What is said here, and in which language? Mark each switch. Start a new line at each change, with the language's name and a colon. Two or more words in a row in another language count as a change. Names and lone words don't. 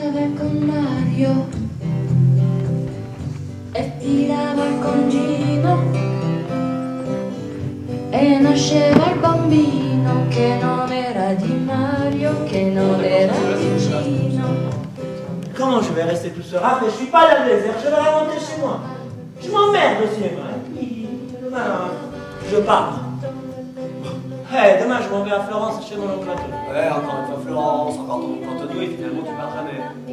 Italian: con Mario e tirava il congino e nasceva il bambino che non era di Mario, che non era di Gino.
French: Comment je vais rester tout seul? Après, je suis pas dans le désert, je vais remonter chez moi. Je m'emmerde au cinéma. Et puis, demain, je pars. Demain, je m'en vais à Florence chez mon oncle Antonio. Ouais, encore une fois Florence, encore ton oncle Antonio, et finalement tu pars jamais.